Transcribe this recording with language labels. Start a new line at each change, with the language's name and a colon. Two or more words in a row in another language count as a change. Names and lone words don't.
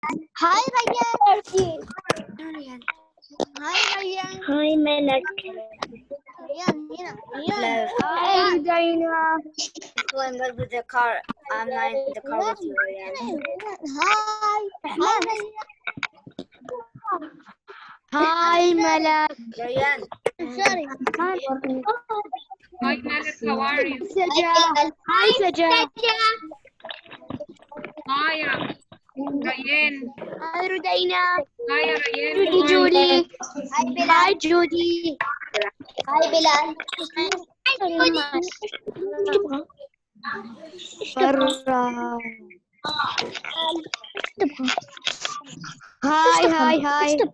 English: Hi Ryan. Hi Ryan. Hi, Malak. Ryan, هنا. Ryan. Hi, Dina. I'm not with the car. I'm not in the car with you, Ryan. Hi. Hi Ryan. Hi, Malak. Ryan. Sorry. Hi, Malak, how are you? Hi, Saja. Hi, Ryan. Hi, Rudaina. Hi, Ryan. Judy, Julie. Hi Bilal. Hi, Judy. Hi Bilal. Hi, hi, hi.